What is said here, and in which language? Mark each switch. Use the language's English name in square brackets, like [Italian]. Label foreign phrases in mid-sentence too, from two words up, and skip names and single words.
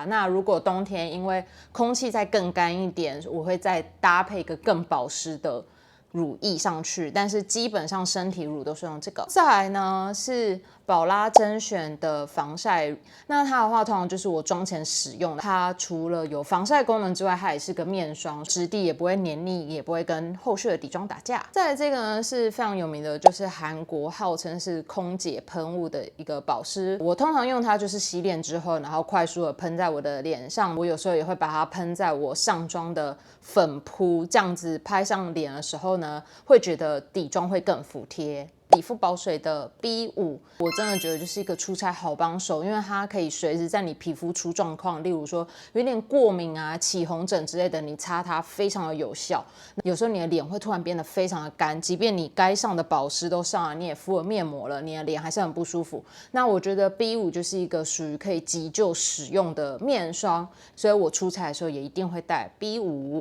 [Chinese] 那如果冬天因為空氣再更乾一點，我會再搭配一個更保濕的乳液上去，但是基本上身體乳都是用這个。再來呢是宝拉甄选的防曬，那它的話通常就是我妝前使用的。它除了有防曬功能之外，它也是個面霜，質地也不會黏膩，也不會跟後續的底妝打架。再來這個呢是非常有名的，就是韓國號稱是空姐噴霧的一個保濕。我通常用它就是洗臉之後，然後快速的噴在我的臉上。我有時候也會把它噴在我上妝的粉撲，這樣子拍上臉的時候呢，會覺得底妝會更服帖。理膚寶水的 B5， 我真的覺得就是一個出差好幫手，因為它可以隨時在你皮膚出狀況，例如說有點過敏啊、起紅疹之類的，你擦它非常的有效。有時候你的臉會突然變得非常的乾，即便你該上的保濕都上了，你也敷了面膜了，你的臉還是很不舒服。那我覺得 B5 就是一個屬於可以急救使用的面霜，所以我出差的時候也一定會帶 B5。